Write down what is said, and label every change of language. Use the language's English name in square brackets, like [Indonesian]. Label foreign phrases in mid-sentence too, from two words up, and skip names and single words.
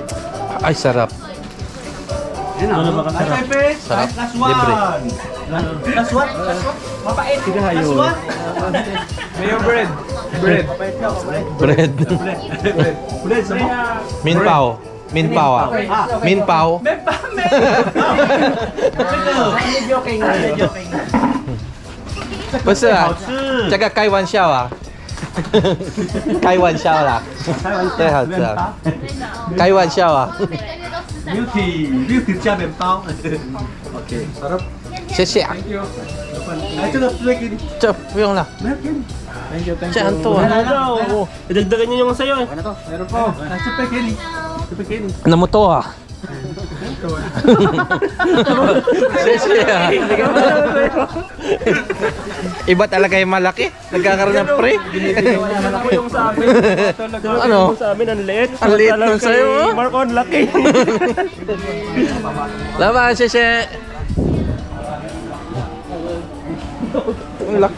[Filipino] Ay, sarap. [Chinese] 很好喝，来这杯， [Filipino] Sarap. [Chinese] 来 last [Filipino] Libre. [English] one，last one，last one，mapait， last one， Mayo bread. Bread. Bread. [Chinese] bread 什么？ Min pao. Min pao ah. Min pao. 不是啊，这个开玩笑啊，开玩笑啦，最好吃啊，开玩笑啊， beauty 加面包，OK，谢谢啊，来这个推给你，这不用了，没有给你， [English] Thank you, thank [Chinese] 这 [English] you. [Chinese] 很多啊， [Filipino] Ano? Idagdagan nyo yung sayo eh. Meron pa. [Chinese] 来这杯给你，这杯给你， [Filipino] ano mo to ah? [Chinese] 谢谢啊. [Filipino] Iba talaga yung malaki. Nagkakaroon ng pre. Ako yung sa amin. Ano? Yung sa amin ang liit. Ang liit Samantalang ng sayo, kay oh. Mark on laki. Laban, sese. Ang laki.